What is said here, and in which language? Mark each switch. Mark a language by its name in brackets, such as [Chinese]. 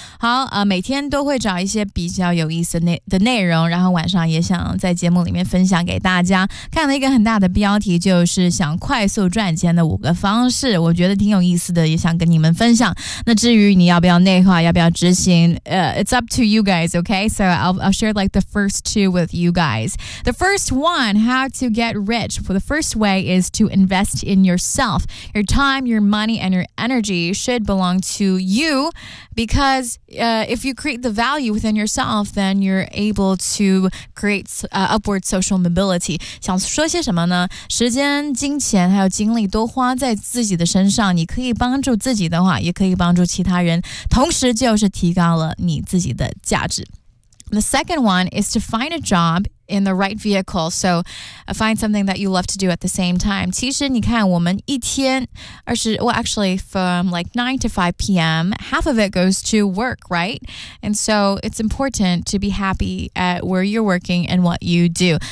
[Chinese] 好，每天都会找一些比较有意思的内容，然后晚上也想在节目里面分享给大家。看了一个很大的标题，就是想快速赚钱的五个方式，我觉得挺有意思的，也想跟你们分享。那至于你要不要内化，要不要执行 [English] it's up to you guys, okay? So I'll share like the first two with you guys. The first one, how to get rich. Well, the first way is to invest in yourself. Your time, your money,and your energy should belong to you because if you create the value within yourself, then you're able to create upward social mobility. [Chinese] 想说些什么呢？时间、金钱还有精力都花在自己的身上，你可以帮助自己的话，也可以帮助其他人，同时就是提高了你自己的价值。 [English] The second one is to find a job in the right vehicle. So find something that you love to do at the same time. [Chinese] 其实你看我们一天二十 [English] well, actually from like 9 to 5 p.m., half of it goes to work, right? And so it's important to be happy at where you're working and what you do.